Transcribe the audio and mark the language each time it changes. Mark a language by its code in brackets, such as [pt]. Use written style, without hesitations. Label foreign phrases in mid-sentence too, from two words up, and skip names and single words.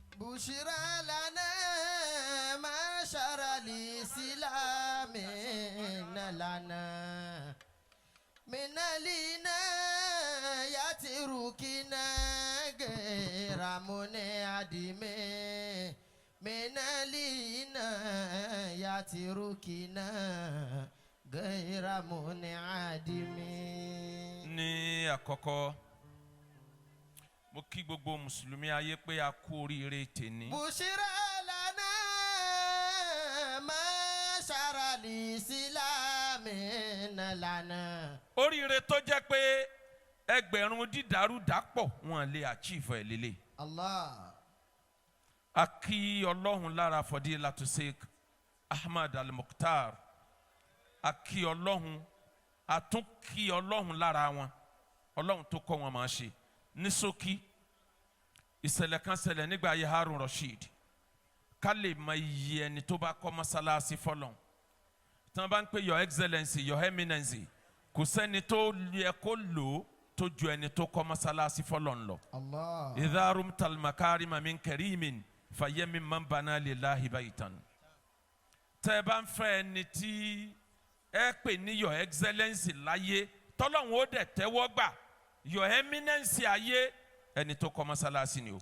[ar] بشرى لنا معشر الإسلام لنا من العناية ركنا غير منعدم من العناية ركنا غير منعدم. [yo] ní àkọ́kọ́ mo kí gbogbo mùsùlùmí ayé pé a kú oríire tèní. [ar] بشرى لنا معشر الإسلام لنا. [yo] oríire tó jẹ́ pé ẹgbẹ̀rún dídàrú dàpọ̀ wọn lè achieve ẹ̀ lélẹ̀. Allah. a kí ọlọ́run lára Fadilatu Sheikh AHMAD AL-MUKTAR. a kí ọlọ́run a tún kí ọlọ́run lára wọn ọlọ́run tó kọ́ wọn máa ṣe. ní ṣókí ìṣẹ̀lẹ̀ kan ṣẹlẹ̀ nígbà ayé Harun Rashid ká lè mọ iye ẹni tó bá kọ́ mọ́sálásí fọlọ́n tí wọ́n bá ń pè [en] your excellency your eminence [yo] kò sẹ́ni tó yẹ kó lò ó tó ju ẹni tó kọ́ mọ́sálásí fọlọ́n lọ. Allah. [ar] إذا رمت المكارم من كريم فيمم من بنى لله بيتا. [yo] tẹ́ ẹ bá ń fẹ́ ẹni tí ẹ pè ní [en] your excellency [yo] láyé tọ́lọ́hún ó dẹ̀ tẹ́wọ́ gbà [en] your eminence [yo] ayé ẹni tó kọ́ mọ́sálásí ni o.